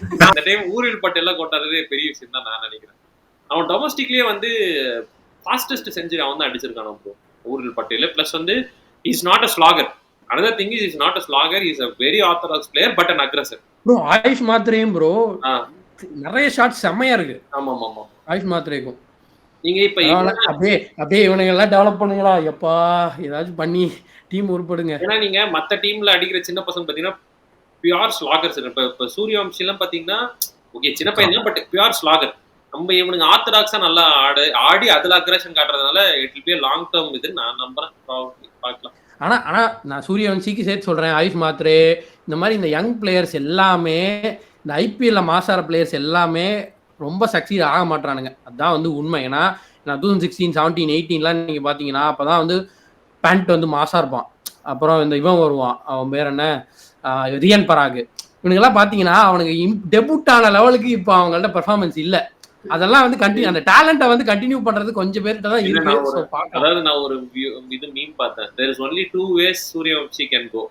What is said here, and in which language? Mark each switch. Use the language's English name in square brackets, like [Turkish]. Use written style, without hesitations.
[Tamil] அந்த டைம் ஊரில் பட்டெல்லாம் கொண்டாடுறதே பெரிய விஷயம் தான் நான் நினைக்கிறேன். அவன் டொமஸ்டிக்லயே வந்து ஃபாஸ்டஸ்ட் செஞ்சுரி அவன் தான் அடிச்சிருக்கான் ப்ரோ ஊரில் பட்டேல. [English] Plus வந்து is not a slogger. another thing is not a slogger, he is a very orthodox player but an aggressor. [Tamil] bro AYUSH மாத்ரேயும் bro நிறைய ஷாட்ஸ் செமையா இருக்கு. ஆமா ஆமா ஆயுஷ் மாத்ரேக்கும் நீங்க இப்ப அப்படியே இவனுங்க எல்லாம் டெவலப் பண்ணுங்களா எப்பா, ஏதாச்சும் பண்ணி டீம் உருப்படுங்க. ஏன்னா நீங்க மத்த டீம்ல அடிக்கிற சின்ன பசங்க பாத்தீங்கன்னா பியூர் ஸ்லாகர்ஸ். இப்ப சூரியவம்சி எல்லாம் பாத்தீங்கன்னா ஓகே சின்ன பையன் தான், பட் பியூர் ஸ்லாகர். நம்ம இவனுங்க ஆர்த்தடாக்ஸா நல்லா ஆடி அதுல aggression காட்டுறதுனால [English] it will be long term [Tamil] இது நான் நம்புறேன். பார்க்கலாம். ஆனா நான் சூரியவன்சிக்கு சேர்த்து சொல்றேன், ஆயுஷ் மாத்ரே இந்த மாதிரி இந்த யங் பிளேயர்ஸ் எல்லாமே இந்த ஐபிஎல்ல மாசார பிளேயர்ஸ் எல்லாமே ரொம்ப சக்சீட் ஆக மாட்டானுங்க. அதுதான் வந்து உண்மை. ஏன்னா 2016, 17, 18 நீங்க பாத்தீங்கன்னா அப்பதான் வந்து பேண்ட் வந்து மாசா இருப்பான். அப்புறம் இந்த இவன் வருவான், அவன் பேர் என்ன, ரியன் பராக். இவனுங்கெல்லாம் பாத்தீங்கன்னா அவனுக்கு டெபுட் ஆன லெவலுக்கு இப்போ அவங்கள்ட்ட பெர்ஃபார்மன்ஸ் இல்ல. அதெல்லாம் வந்து கண்டினியூ அந்த டேலண்ட்டை வந்து கண்டினியூ பண்றது கொஞ்சம் பேர்கிட்ட தான் இருக்கு. அதாவது நான் ஒரு இது மீம் பார்த்தேன். [English] there is only 2 ways Suryavanshi can go.